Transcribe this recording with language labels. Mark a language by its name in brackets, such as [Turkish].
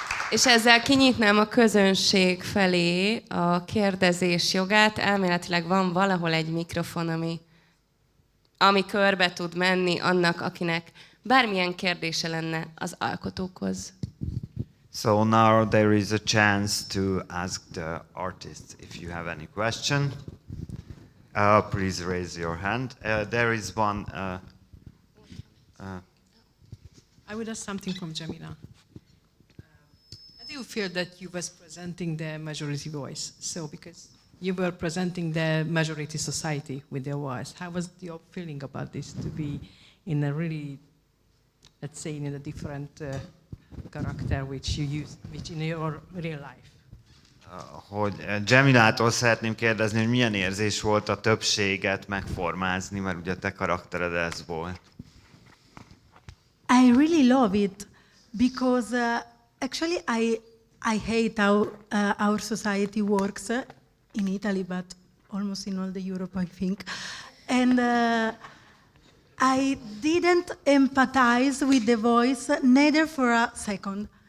[Hungarian] És ezzel kinyitnám a közönség felé a kérdezés jogát. Elméletileg van valahol egy mikrofon, ami körbe tud menni annak, akinek bármilyen kérdése lenne az alkotókhoz. [English] So now there is a chance to ask the artists if you have any question. Please raise your hand. There is one. I would ask something from Jamila. How do you feel that you was presenting the majority voice? So because you were presenting the majority society with their voice, how was your feeling about this to be in a really, let's say, in a different character which you use, which in your real life? [Hungarian] Hogy Jamilától szeretném kérdezni, hogy milyen érzés volt a többséget megformázni, mert ugye te karaktered ez volt. [English] I really love it because actually I hate how our society works in Italy, but almost in all the Europe, I think. And I didn't empathize with the voice, neither for a second.